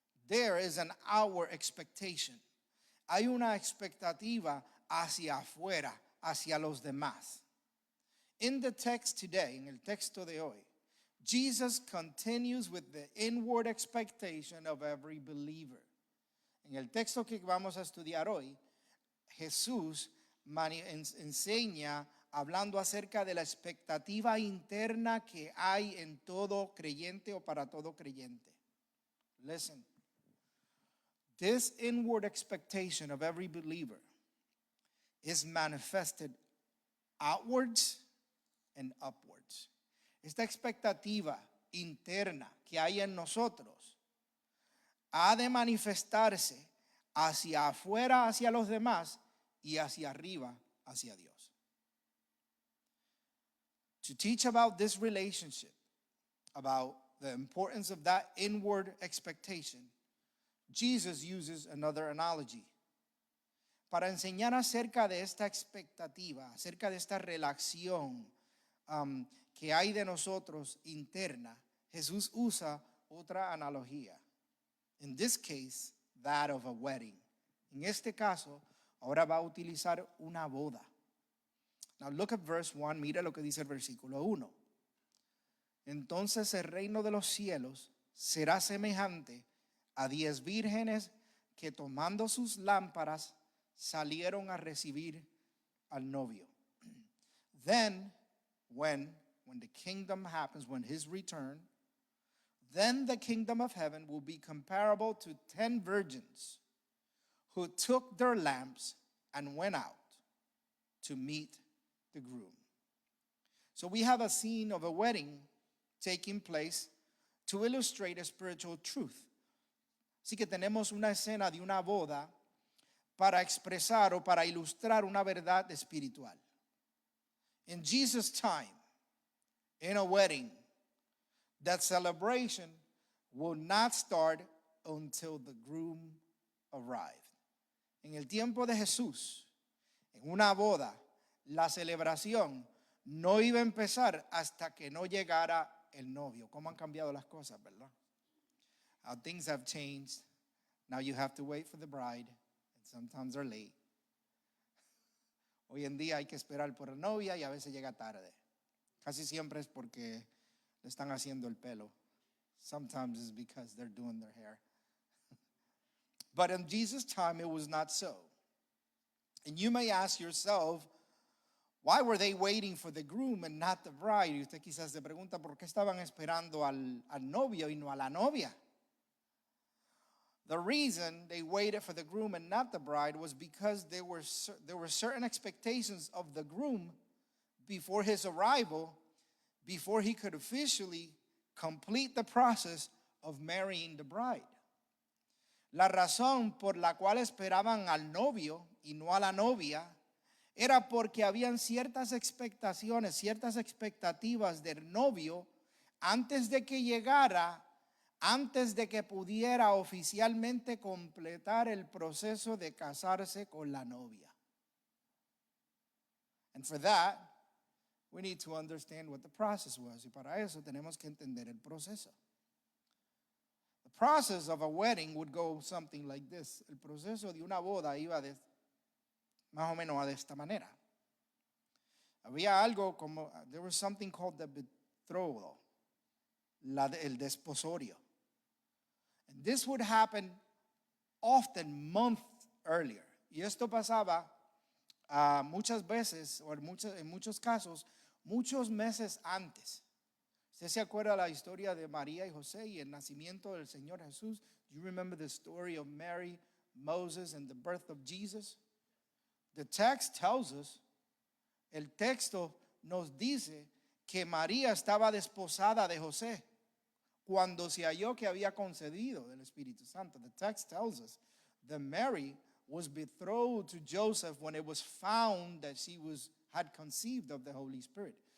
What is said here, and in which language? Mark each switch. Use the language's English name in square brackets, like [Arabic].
[English] There is an hour expectation. [Spanish] Hay una expectativa hacia afuera, hacia los demás. [English] In the text today, [Spanish] en el texto de hoy, [English] Jesus continues with the inward expectation of every believer. [Spanish] En el texto que vamos a estudiar hoy, Jesús enseña hablando acerca de la expectativa interna que hay en todo creyente o para todo creyente. [English] Listen. This inward expectation of every believer is manifested outwards and upwards. [Spanish] Esta expectativa interna que hay en nosotros ha de manifestarse hacia afuera, hacia los demás, y hacia arriba, hacia Dios. [English] To teach about this relationship, about the importance of that inward expectation, Jesus uses another analogy. [Spanish] Para enseñar acerca de esta expectativa, acerca de esta relación que hay de nosotros interna, Jesús usa otra analogía. [English] In this case, that of a wedding. [Spanish] En este caso, ahora va a utilizar una boda. [English] Now look at verse 1, [Spanish] mira lo que dice el versículo 1. Entonces el reino de los cielos será semejante a 10 vírgenes que tomando sus lámparas salieron a recibir al novio. [English] Then, when the kingdom happens, when his return, then the kingdom of heaven will be comparable to 10 virgins who took their lamps and went out to meet the groom. So we have a scene of a wedding taking place to illustrate a spiritual truth. [Spanish] Así que tenemos una escena de una boda para expresar o para ilustrar una verdad espiritual. [English] In Jesus' time, in a wedding, that celebration will not start until the groom arrived. [Spanish] En el tiempo de Jesús, en una boda, la celebración no iba a empezar hasta que no llegara el novio. ¿Cómo han cambiado las cosas, verdad? [English] How things have changed. Now you have to wait for the bride, and sometimes they're late. [Spanish] Hoy en día hay que esperar por la novia y a veces llega tarde. Casi siempre es porque le están haciendo el pelo. [English] Sometimes it's because they're doing their hair. But in Jesus' time, it was not so. And you may ask yourself, why were they waiting for the groom and not the bride? [Spanish] Y usted quizás se pregunta, ¿por qué estaban esperando al novio y no a la novia? [English] The reason they waited for the groom and not the bride was because there were certain expectations of the groom before his arrival, before he could officially complete the process of marrying the bride. [Spanish] La razón por la cual esperaban al novio y no a la novia era porque habían ciertas expectaciones, ciertas expectativas del novio antes de que llegara, antes de que pudiera oficialmente completar el proceso de casarse con la novia. [English] And for that, we need to understand what the process was. [Spanish] Y para eso tenemos que entender el proceso. [English] The process of a wedding would go something like this. [Spanish] El proceso de una boda iba más o menos de esta manera. Había algo como, [English] there was something called the betrothal, [Spanish] el desposorio. [English] And this would happen often months earlier. [Spanish] Y esto pasaba muchas veces, o en muchos casos, muchos meses antes. ¿Usted se acuerda la historia de María y José y el nacimiento del Señor Jesús? [English] Do you remember the story of Mary, Moses, and the birth of Jesus? The text tells us, [Spanish] el texto nos dice que María estaba desposada de José cuando se halló que había concedido del Espíritu Santo. [English] The text tells us that Mary was betrothed to Joseph when it was found that she had conceived of the Holy Spirit.